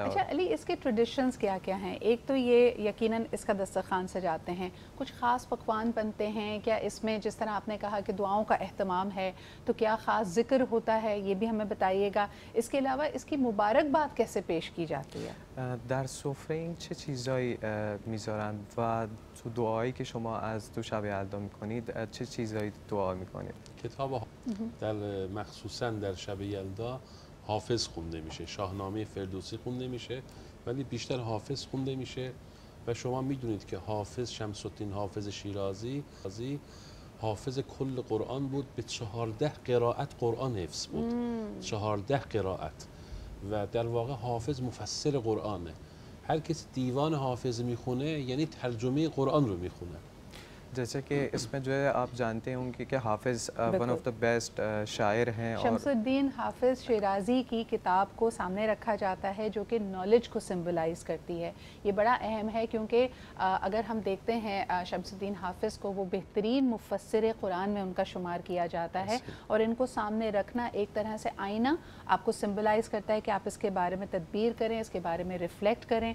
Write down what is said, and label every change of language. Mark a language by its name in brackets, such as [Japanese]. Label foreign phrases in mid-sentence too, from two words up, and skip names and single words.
[Urdu] اچھا علی، اس کے ٹریڈیشنز کیا کیا ہیں؟ ایک تو یہ یقیناً اس کا دسترخوان سجاتے ہیں، کچھ خاص پکوان بنتے ہیں کیا اس میں؟ جس طرح آپ نے کہا کہ دعاؤں کا اہتمام ہے، تو کیا خاص ذکر ہوتا ہے؟ یہ بھی ہمیں بتائیے گا. اس کے علاوہ اس کی مبارکباد کیسے پیش کی جاتی ہے؟ [Persian] در سفره این چه چیزایی میذارن و تو دعایی که شما از تو شب یلدا میکنید چه چیزایی دعا میکنید؟ کتاب در مخصوصا در شب یلدا حافظ خونده میشه، شاهنامه فردوسی خونده میشه، ولی بیشتر حافظ خونده میشه. و شما میدونید که حافظ شمس الدین حافظ شیرازی حافظ کل قرآن بود، به 14 قرائت قرآن حفظ بود. 14 قرائت. و در واقع حافظ مفسر قرآنه. هر کسی دیوان حافظ میخونه یعنی ترجمه قرآن رو میخونه. [Urdu] جیسے کہ اس میں جو ہے آپ جانتے ہوں کہ حافظ [English] one of the best [Urdu] شاعر ہیں. شمس الدین حافظ شیرازی کی کتاب کو سامنے رکھا جاتا ہے جو کہ نالج کو سمبلائز کرتی ہے. یہ بڑا اہم ہے کیونکہ اگر ہم دیکھتے ہیں شمس الدین حافظ کو وہ بہترین مفسر قرآن میں ان کا شمار کیا جاتا ہے، اور ان کو سامنے رکھنا ایک طرح سے آئینہ آپ کو سمبلائز کرتا ہے کہ آپ اس کے بارے میں تدبیر کریں، اس کے بارے میں ریفلیکٹ کریں.